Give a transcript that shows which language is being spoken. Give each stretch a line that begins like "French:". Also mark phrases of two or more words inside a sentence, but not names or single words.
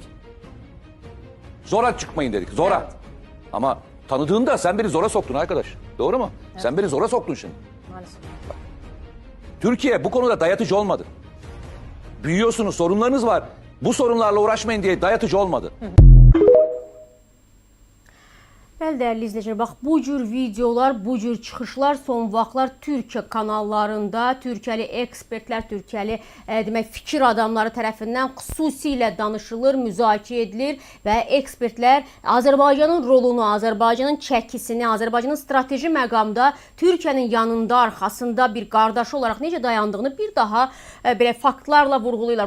Turkish: Zora çıkmayın dedik, zora. Evet. Ama tanıdığında sen beni zora soktun arkadaş. Doğru mu? Evet. Sen beni zora soktun şimdi. Maalesef. Bak, Türkiye bu konuda dayatıcı olmadı. Büyüyorsunuz, sorunlarınız var. Bu sorunlarla uğraşmayın diye dayatıcı olmadı.
Azerbaijani: Bəli, dəyərli izləyicilər, bax bu cür videolar, bu cür çıxışlar son vaxtlar Türkiyə kanallarında Türkiyəli ekspertlər, Türkiyəli demək fikir adamları tərəfindən xüsusilə danışılır, müzakirə edilir və ekspertlər Azərbaycanın rolunu, Azərbaycanın çəkisini, Azərbaycanın strateji məqamda Türkiyənin yanında, arxasında bir qardaşı olaraq necə dayandığını bir daha belə faktlarla vurğulayırlar.